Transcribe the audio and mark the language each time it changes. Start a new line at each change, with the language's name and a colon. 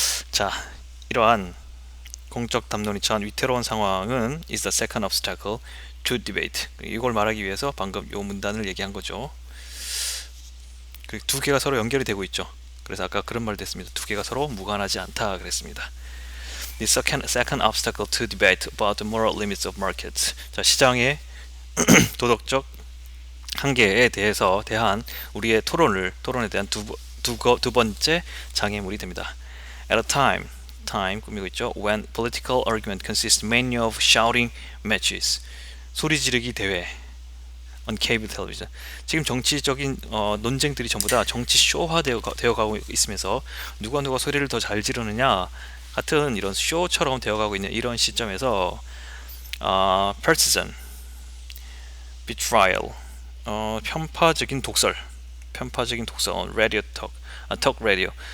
Korean: 자, 이러한 공적 담론이 처한 위태로운 상황은
English: is the second obstacle to debate.
Korean: 이걸 말하기 위해서 방금 요 문단을 얘기한 거죠. 그 두 개가 서로 연결이 되고 있죠. 그래서 아까 그런 말도 했습니다. 두 개가 서로 무관하지 않다 그랬습니다.
English: The second obstacle to debate about the moral limits of markets.
Korean: 자, 시장의 도덕적 한계에 대한 우리의 토론에 대한 두 번째 장애물이 됩니다.
English: At a time
Korean: 꾸미고 있죠.
English: When political argument consists mainly of shouting matches.
Korean: 소리 지르기 대회.
English: On cable television.
Korean: 지금 정치적인 논쟁들이 전부 다 정치 쇼화되어 가고 있으면서 누가 소리를 더 잘 지르느냐 같은 이런 쇼처럼 되어가고 있는 이런 시점에서
English: partisan, betrayal,
Korean: 편파적인 독설,
English: radio talk radio,